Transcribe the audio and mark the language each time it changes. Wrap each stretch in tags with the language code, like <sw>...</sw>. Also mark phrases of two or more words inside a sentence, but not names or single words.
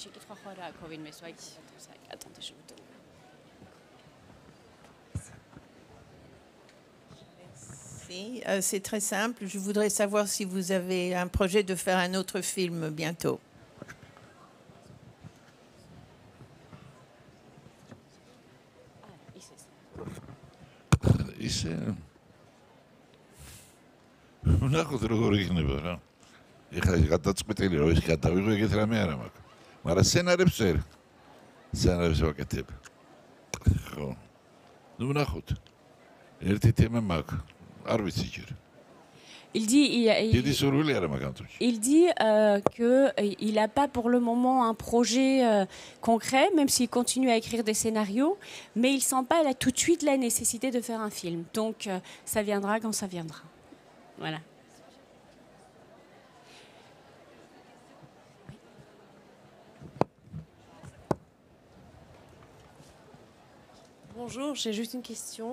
<fr>Attendez, je vous donne. C'est très simple. Je voudrais savoir si vous avez un projet de faire un autre film bientôt.</fr> <ka>ისე ნახოთ როგორ იქნება რა. ეხლა გადაწყვეტილი რომ ეს გადავიღო ეგეთ რამე არა მაქვს. მაგრამ სცენარებს წერ. სცენარებს ვაკეთებ. ხო. ნუ ნახოთ. ერთი თემა მაქვს. არ ვიცი ჯერ.</ka> <fr>Il dit,</fr> <ka>დიდი სურვილი არა მაგ ამ თვეში.</ka> <fr>il dit qu'il n'a pas pour le moment un projet concret, même s'il continue à écrire des scénarios, mais il sent pas là, tout de suite la nécessité de faire un film. Donc ça viendra quand ça viendra. Voilà. Bonjour, j'ai juste une question.</fr>